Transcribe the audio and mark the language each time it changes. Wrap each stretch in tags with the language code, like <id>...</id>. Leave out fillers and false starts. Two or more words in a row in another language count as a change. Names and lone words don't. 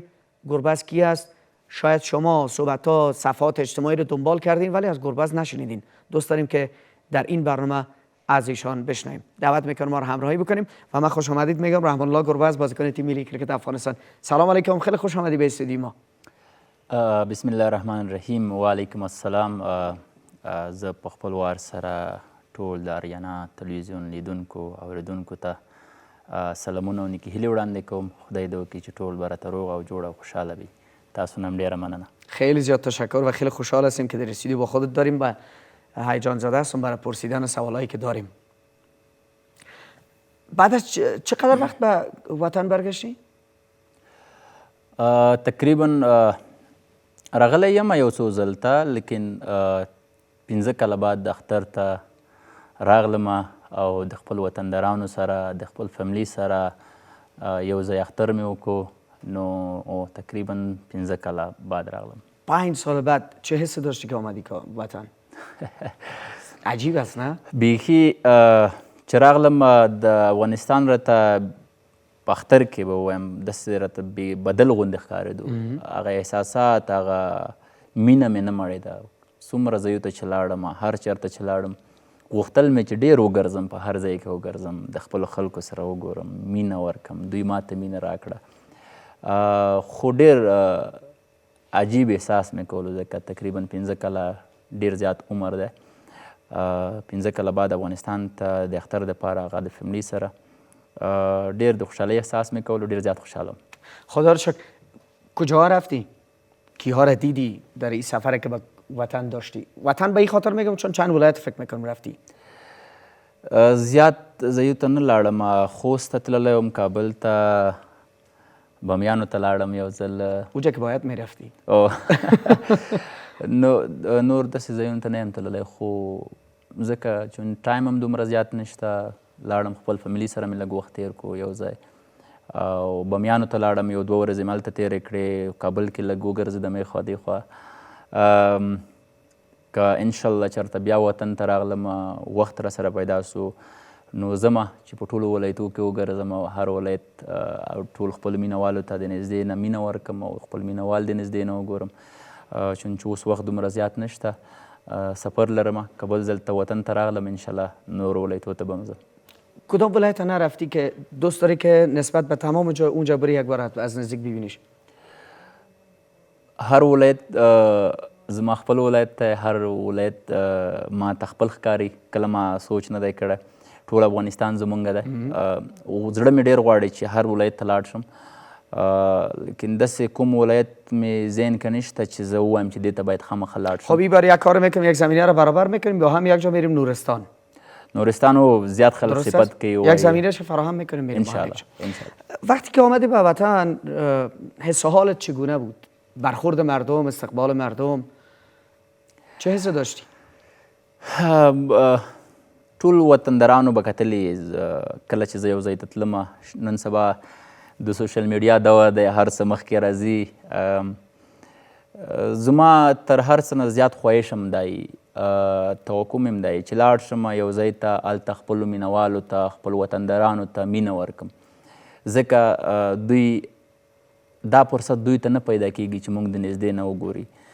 <fa>گربز کی است؟ شاید شما صحبت‌ها صفحات اجتماعی رو دنبال کردین ولی از گربز نشنیدین. دوست داریم که در این برنامه از ایشان بشنویم. دعوت میکنم ما رو همراهی بکنیم و من خوش آمدید میگم رحمان الله گربز، بازیکن تیم ملی کرکت افغانستان.</fa> <ar>سلام علیکم،</ar> <fa>خیلی خوش آمدید به استودیو ما.</fa> <ar>بسم الله الرحمن الرحیم و علیکم السلام.</ar> <ps>زه په خپل وار سره ټول د اریانا تلویزیون لیدونکو او اوریدونکو ته سلامونه او نیکې هیلې وړاندې کوم. خدای دې وکړي چې ټول به راته روغ او جوړ او خوشحاله وي. تاسو نه هم ډېره مننه.</ps> <fa>خیلی زیاد تشکر و خیلی خوشحال هستیم که در استودیو با خودت داریم و هیجان زده هستم برای پرسیدن سوالایی که داریم. بعد از چقدر وقت به وطن برگشتی؟</fa> <ps>تقریبا راغلی یم یو څو ځل ته، لیکن 15 کاله بعد د اختر ته راغلم او د خپل وطندارانو سره د خپل فیملی سره یو ځای اختر مې وکړو، نو تقریبا 15 کاله بعد راغلم.</ps> <fa>5 سال بعد چه حسی داشتی که آمدی که وطن؟ عجیب است نه؟</fa> <ps>بیخي چې راغلم د افغانستان راته په اختر کې به ووایم داسې راته بدل غوندې ښکارېدو. هغه احساسات، هغه مینه مې نه مړېده. څومره ځایو ته چې لاړم، هر چېرته چې لاړم غوښتل مې چې ډېر وګرځم، په هر ځای کې وګرځم، د خپلو خلکو سره وګورم، مینه ورکړم، دوی ماته مینه راکړه. خو ډېر عجیب احساس مې کولو، ځکه تقریبا 15 کاله ډېر زیات عمر دی. 15 کاله بعد افغانستان ته د اختر دپاره هغه د فیملی سره ډېر د خوشحالۍ احساس مې کولو، ډېر زیاد خوشحالم.</ps> <fa>خدا رو شکر. کجاها رفتی؟ کیها را دیدی در این سفر که به وطن داشتی؟ وطن به این خاطر میگم چون چند ولایت فکر میکنم رفتی.</fa> <ps>زیات ځایو ته نه لاړم. خوست ته تللی وم، کابل ته، بامیانو ته لاړم یو ځل.</ps> <fa>اونجا که باید میرفتی.</fa> <ps>نور داسې ځایونو ته نه یم تللی، خو ځکه چون ټایم هم دومره زیات نشته، لاړم خپل فیملي سره مې لږ وخت تېر کړو یو ځای، او بامیانو ته لاړم، یو 2 ورځې مې هلته تېرې کړې، کابل کې لږ وګرځېدم ایخوا دیخوا. که انشاءالله چېرته بیا وطن ته راغلم، وخت را سره پیدا سو، نو ځمه چې په ټولو ولایتو کې وګرځم او هر ولایت او ټول خپلو مینهوالو ته د نږدې نه مینه ورکړم او خپل مینهوال د نږدې نه وګورم، چون چې اوس وخت دومره زیات نشته. سفر لرم، که بل ځل ته وطن ته راغلم انشاءالله نورو ولایتو ته به م ځم.</ps> <fa>کدام ولایت نرفتی که دوست داری که نسبت به تمام جا اونجا بری یک بار از نزدیک ببینیش؟</fa> <ps>هر ولایت زما خپل ولایت ته، هر ولایت ما ته خپل ښکاري. کله ما سوچ نه دی کړی، ټول افغانستان زمونږ دی. زړه مې ډېر غواړي چې هر ولایت ته لاړ شم، لیکن داسې کوم ولایت مې ذهن کې نشته چې زه ووایم چې دې ته باید خامخا لاړ شم.</ps> <fa>خب این بار یک کار میکنیم، یک زمینه رو برابر میکنیم، با هم یک جا میریم نورستان. نورستان رو زیاد خلق صفت که یک زمینه رو فراهم میکنیم میریم. انشاءالله. وقتی که آمدی به وطن حس و حالت چگونه بود؟ برخورد مردم، استقبال مردم، چه حس داشتی؟</fa> <ps>ټول وطندارانو به کتلې کله چې زه یو ځای ته تلم. نن سبا د</ps> <en>social media</en> <ps>دور دی، هر څه مخکې راځي. زما تر هر څه نه زیات خواهش هم دی، توقع مې هم دی چې لاړ شم یو ځای ته، هلته خپلو مینهوالو ته، خپل وطندارانو ته مینه ورکړم، ځکه دوی دا فرصت دوی ته نه پیدا کیږي چې موږ د نږدې نه وګوري.</ps>